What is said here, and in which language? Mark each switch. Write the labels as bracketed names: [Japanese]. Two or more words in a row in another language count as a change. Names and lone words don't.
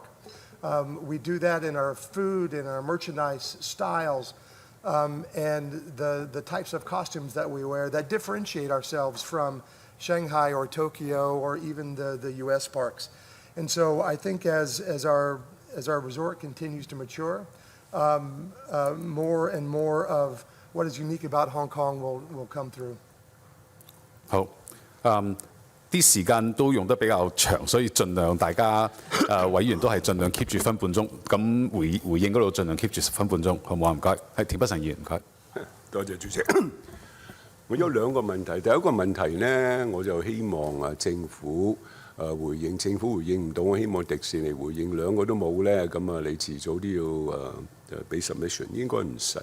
[English] We do that in our food, in our merchandise styles, and the types of costumes that we wear that differentiate ourselves from Shanghai or Tokyo or even the U.S. parks. And so I think as our resort continues to mature, more and more of what is unique about Hong Kong will come through. [Cantonese] 好，啲時間都用得比較長，所以盡量大家委員都係盡量 keep 住分半鐘，咁回應嗰度盡量 keep 住分半鐘，好唔好啊？唔該，係田北辰議員，唔該。多謝主席。我有兩個問題，第一個問題呢，我就希望政府回應，政府回應唔到，我希望迪士尼回應，兩個都冇呢，咁你遲早都要俾 submission， 應該唔使。